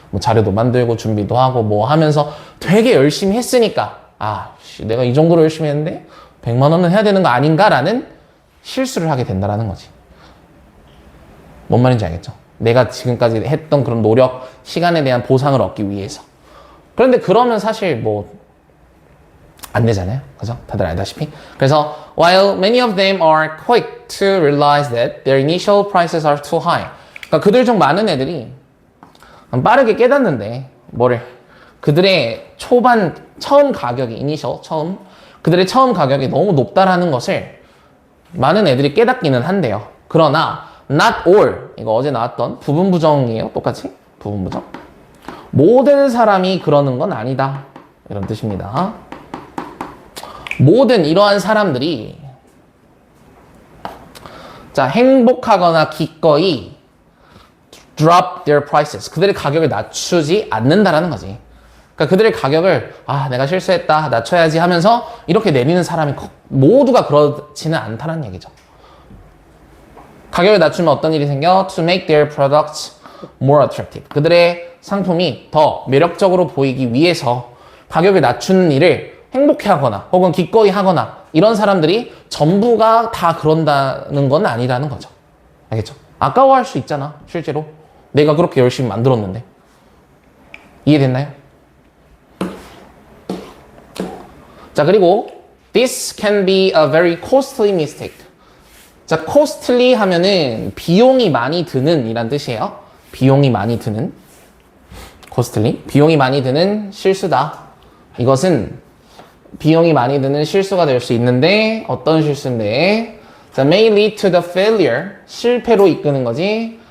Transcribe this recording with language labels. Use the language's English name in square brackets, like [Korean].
[Korean] 뭐 자료도 만들고 준비도 하고 뭐 하면서 되게 열심히 했으니까 내가 이 정도로 열심히 했는데 100만 원은 해야 되는 거 아닌가라는 실수를 하게 된다는 거지. 뭔 말인지 알겠죠? 내가 지금까지 했던 그런 노력, 시간에 대한 보상을 얻기 위해서. 그런데 그러면 사실 뭐 안 되잖아요. 그죠? 다들 알다시피. 그래서 [English] while many of them are quick to realize that their initial prices are too high. [Korean] 그러니까 그들 중 많은 애들이 빠르게 깨닫는데 뭐를? 그들의 처음 가격이 그들의 처음 가격이 너무 높다라는 것을 많은 애들이 깨닫기는 한대요. 그러나 [English] not all, [Korean] 이거 어제 나왔던 부분 부정이에요. 똑같이 부분 부정. 모든 사람이 그러는 건 아니다. 이런 뜻입니다. 모든 이러한 사람들이 행복하거나 기꺼이 [English] drop their prices. [Korean] 그들의 가격을 낮추지 않는다라는 거지. 그러니까 그들의 가격을 내가 실수했다, 낮춰야지 하면서 이렇게 내리는 사람이 모두가 그렇지는 않다는 얘기죠. 가격을 낮추면 어떤 일이 생겨? [English] To make their products more attractive. [Korean] 그들의 상품이 더 매력적으로 보이기 위해서 가격을 낮추는 일을 행복해하거나 혹은 기꺼이 하거나 이런 사람들이 전부가 다 그런다는 건 아니라는 거죠. 알겠죠? 아까워할 수 있잖아. 실제로 내가 그렇게 열심히 만들었는데. 이해됐나요? 자, 그리고 [English] This can be a very costly mistake. [Korean] 자, costly 하면은 비용이 많이 드는 이란 뜻이에요. 비용이 많이 드는 costly, 비용이 많이 드는 실수다. 이것은 비용이 많이 드는 실수가 될 수 있는데 어떤 실수인데 자, [English] may lead to the failure, [Korean] 실패로 이끄는 거지.